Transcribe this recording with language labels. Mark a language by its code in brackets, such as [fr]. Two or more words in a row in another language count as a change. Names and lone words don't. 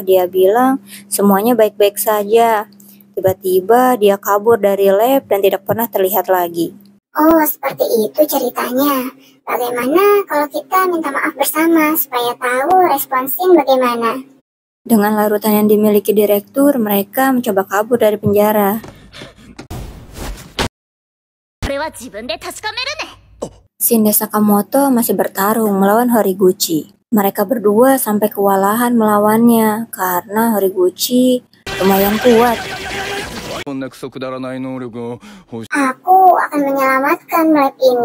[id] Dia bilang semuanya baik-baik saja. Tiba-tiba dia kabur dari lab dan tidak pernah terlihat lagi. Oh, seperti itu ceritanya. Bagaimana kalau kita minta maaf bersama supaya tahu respon Shin bagaimana? Dengan larutan yang dimiliki direktur, mereka mencoba kabur dari penjara. [ja] これは自分で確かめるね。 [id] Shin dan Sakamoto masih bertarung melawan Horiguchi. Mereka berdua sampai kewalahan melawannya karena Horiguchi lumayan kuat. Aku akan menyelamatkan lab ini.